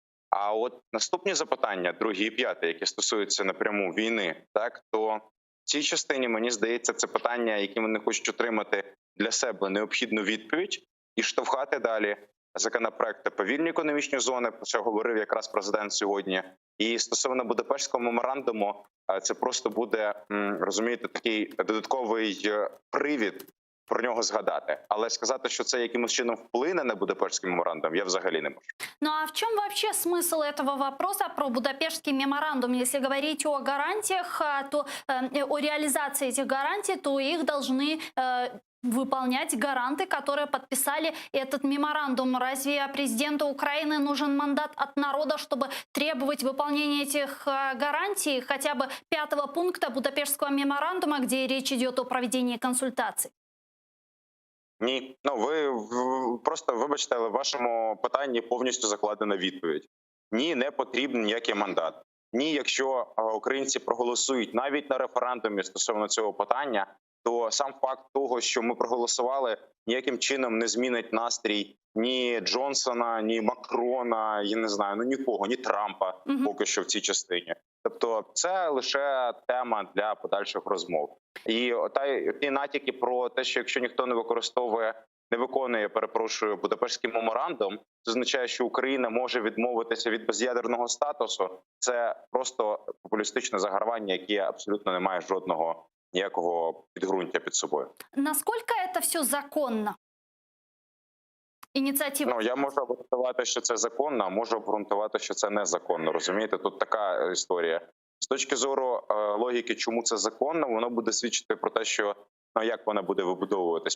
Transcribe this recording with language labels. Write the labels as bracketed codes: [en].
[uk] А от наступні запитання, друге і п'яте, які стосуються напряму війни, то в цій частині, мені здається, це питання, які вони хочуть отримати для себе необхідну відповідь і штовхати далі законопроекти по вільній економічній зоні, про що говорив якраз президент сьогодні. І стосовно Будапештського меморандуму, це просто буде, розумієте, такий додатковий привід про нього згадати. Але сказати, що це якимось чином вплине на Будапештський меморандум, я взагалі не можу. [ru] Ну а в чем вообще смысл этого вопроса про Будапештский меморандум? Если говорить о гарантиях, то о реализации этих гарантий, то их должны выполнять гаранты, которые подписали этот меморандум. Разве президенту Украины нужен мандат от народа, чтобы требовать выполнения этих гарантий, хотя бы 5-го пункта Будапештского меморандума, где речь идет о проведении консультаций? [uk] Ні. Ви просто, вибачте, але в вашому питанні повністю закладена відповідь. Ні, не потрібен ніякий мандат. Ні, якщо українці проголосують навіть на референдумі стосовно цього питання, то сам факт того, що ми проголосували, ніяким чином не змінить настрій ні Джонсона, ні Макрона, я не знаю, нікого, ні Трампа поки що в цій частині. Тобто це лише тема для подальших розмов. І ті натяки про те, що якщо ніхто не виконує, Будапештський меморандум, це означає, що Україна може відмовитися від без'ядерного статусу. Це просто популістичне загравання, яке абсолютно не має жодного ніякого підґрунтя під собою. [ru] Насколько это все законно? [uk] Ініціатива. Я можу обґрунтувати, що це законно, а можу обґрунтувати, що це незаконно. Розумієте, тут така історія. З точки зору логіки, чому це законно, воно буде свідчити про те, що як вона буде вибудовуватись.